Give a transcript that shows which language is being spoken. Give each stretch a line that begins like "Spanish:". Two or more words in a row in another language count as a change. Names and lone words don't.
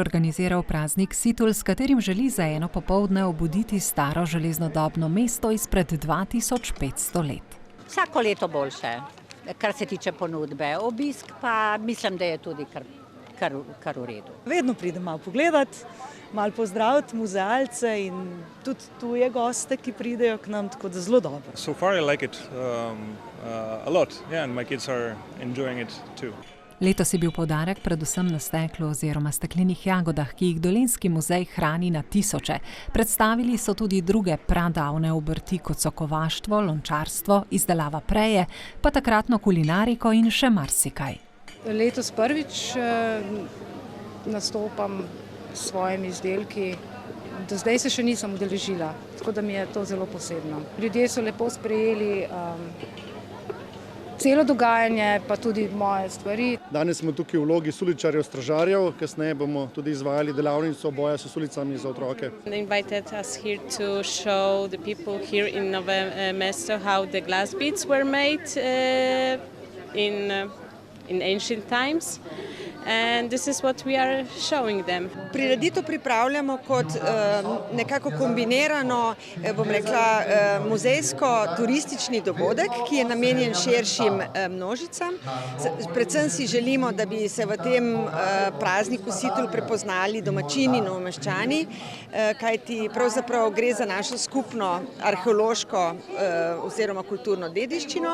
Slovenian: organiziral praznik Situl, s katerim želi za eno popoldne obuditi staro železnodobno mesto izpred 2500 let. Vsako leto boljše, kar se tiče ponudbe. Obisk pa mislim, da je tudi kar v redu. Vedno pridem malo pogledati, malo pozdraviti muzealce in tudi tuje goste, ki pridejo k nam, tako da zelo dobro.
English: So far I like it a lot, yeah, and my kids are enjoying it too.
Slovenian: Letos je bil poudarek predvsem na steklu oziroma steklenih jagodah, ki jih Dolenjski muzej hrani na tisoče. Predstavili so tudi druge pradavne obrti, kot so kovaštvo, lončarstvo, izdelava preje, pa takratno kulinariko in še marsikaj. Letos prvič nastopam s svojimi izdelki. Do zdaj se še nisem udeležila, tako da mi je to zelo posebno. Ljudje so lepo sprejeli celo dogajanje, pa tudi moje stvari. Danes smo tukaj v vlogi suličarjev, stražarjev, kasneje bomo tudi izvajali delavnico boja s sulicami za otroke.
English: They invited us here to show the people here in Novo Mesto how the glass beads were made in ancient times. And this is what we are showing them.
Slovenian: Prireditev pripravljamo kot nekako kombinirano, bom rekla, muzejsko-turistični dogodek, ki je namenjen širšim množicam. Predvsem si želimo, da bi se v tem prazniku Situl prepoznali domačini in novomeščani, kajti pravzaprav gre za našo skupno arheološko oziroma kulturno dediščino.